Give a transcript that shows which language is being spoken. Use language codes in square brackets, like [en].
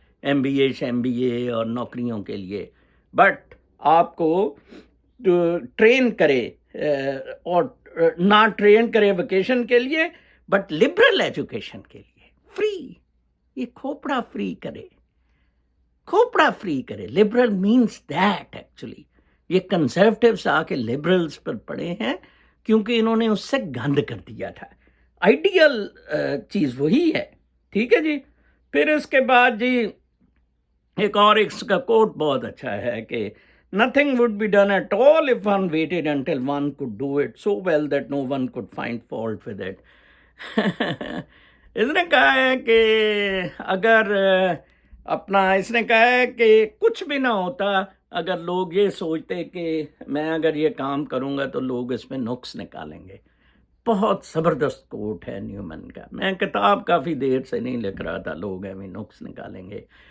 [ur] MBA اور نوکریوں کے لیے، بٹ آپ کو ٹرین کرے اور نہ ٹرین کرے ویکیشن کے لیے بٹ لبرل ایجوکیشن کے لیے فری، یہ کھوپڑا فری کرے، کھوپڑا فری کرے. لبرل مینس دیٹ ایکچولی یہ کنزرویٹوز آ کے لبرلز پر پڑے ہیں کیونکہ انہوں نے اس سے گند کر دیا تھا. آئیڈیل چیز وہی ہے. ٹھیک ہے جی. پھر اس کے بعد جی ایک اور اس کا کوٹ بہت اچھا ہے کہ [en] nothing would be done at all if one waited until one could do it so well that no one could find fault with it. [ur] اس نے کہا ہے کہ اگر اس نے کہا ہے کہ کچھ بھی نہ ہوتا اگر لوگ یہ سوچتے کہ میں اگر یہ کام کروں گا تو لوگ اس میں نقص نکالیں گے. بہت زبردست کوٹ ہے نیومن کا. میں کتاب کافی دیر سے نہیں لکھ رہا تھا، لوگ ایویں نقص نکالیں گے.